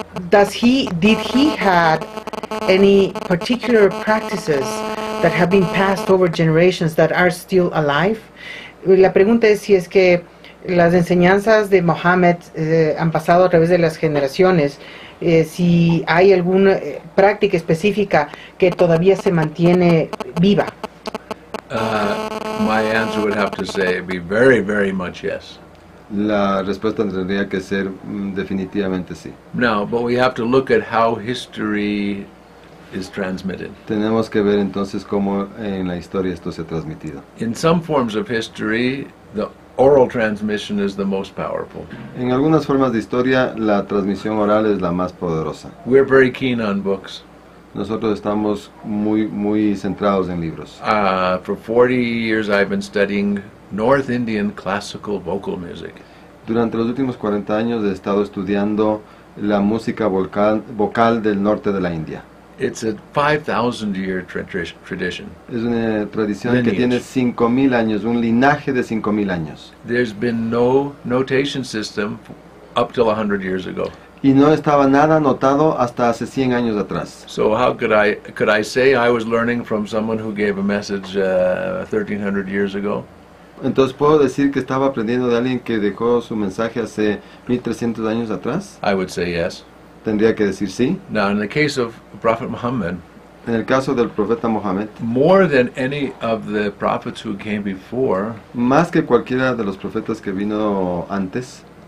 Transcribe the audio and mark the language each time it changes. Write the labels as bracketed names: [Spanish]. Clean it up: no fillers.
[English] Did he had any particular practices that have been passed over generations that are still alive? [Spanish] La pregunta es si es que las enseñanzas de Mohammed han pasado a través de las generaciones, si hay alguna práctica específica que todavía se mantiene viva. [English] My answer would have to say be very, very much yes. [Spanish] La respuesta tendría que ser definitivamente sí. [English] Now, but we have to look at how history is transmitted. [Spanish] Tenemos que ver entonces cómo en la historia esto se ha transmitido. [English] In some forms of history, the oral transmission is the most powerful. [Spanish] En algunas formas de historia, la transmisión oral es la más poderosa. [English] We're very keen on books. [Spanish] Nosotros estamos muy centrados en libros. [English] For 40 years I've been studying North Indian classical vocal music. [Spanish] Durante los últimos 40 años he estado estudiando la música vocal del norte de la India. [English] It's a 5,000-year tradition. [Spanish] Es una tradición que [English] Lineage. [Spanish] tiene 5.000 años, un linaje de 5.000 años. [English] There's been no notation system up till 100 years ago. [Spanish] Y no estaba nada anotado hasta hace 100 años atrás. [English] So how could I say I was learning from someone who gave a message 1,300 years ago? [Spanish] Entonces, ¿puedo decir que estaba aprendiendo de alguien que dejó su mensaje hace 1.300 años atrás? [English] I would say yes. [Spanish] Tendría que decir sí. [English] Now, in the case of Prophet Muhammad, [Spanish] En el caso del profeta Mohammed, [English] more than any of the prophets who came before, [Spanish] más que cualquiera de los profetas que vino antes,